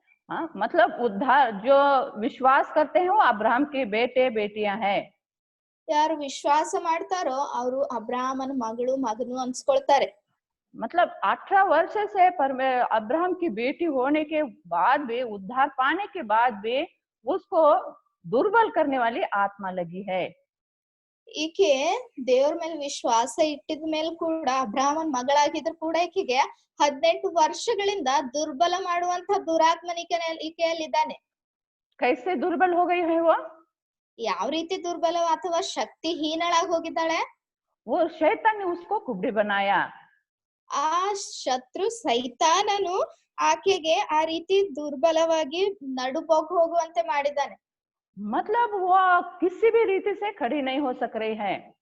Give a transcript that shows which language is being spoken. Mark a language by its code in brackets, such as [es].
[hi] हाँ, मतलब उद्धार जो विश्वास करते हैं वो अब्राहम के बेटे बेटियां हैं। [kn] ಯಾರು ವಿಶ್ವಾಸ ಮಾಡ್ತಾರೋ ಅವರು ಅಬ್ರಹಾಮನ ಮಗನು ಅನ್ಸ್ಕೊಳ್ತಾರೆ. [hi] मतलब 18 वर्ष से अब्राहम की बेटी होने के बाद भी, उद्धार पाने के बाद भी उसको दुर्बल करने वाली आत्मा लगी है। [kn] ಈಕೆ ದೇವ್ರ ಮೇಲೆ ವಿಶ್ವಾಸ ಇಟ್ಟಿದ ಮೇಲೆ ಕೂಡ ಅಬ್ರಹಾಮನ್ ಮಗಳಾಗಿದ್ರು ಕೂಡ ಈಕೆಗೆ 18 ವರ್ಷಗಳಿಂದ ದುರ್ಬಲ ಮಾಡುವಂತ ಈಕೆಯಲ್ಲಿದ್ದಾನೆ. [hi] कैसे दुर्बल हो गई है वो? [kn] ಯಾವ ರೀತಿ ದುರ್ಬಲ ಅಥವಾ ಶಕ್ತಿಹೀನಳಾಗಿ ಹೋಗಿದ್ದಾಳೆ? [hi] वो शैतान ने उसको कुबड़ी बनाया। [kn] ಆ ಶತ್ರು ಸೈತಾನನು ಆಕೆಗೆ ಆ ರೀತಿ ದುರ್ಬಲವಾಗಿ ನಡುಬೊಗ್ ಹೋಗುವಂತೆ ಮಾಡಿದ್ದಾನೆ. [hi] मतलब वो किसी भी रीति से खड़ी नहीं हो सक रही है।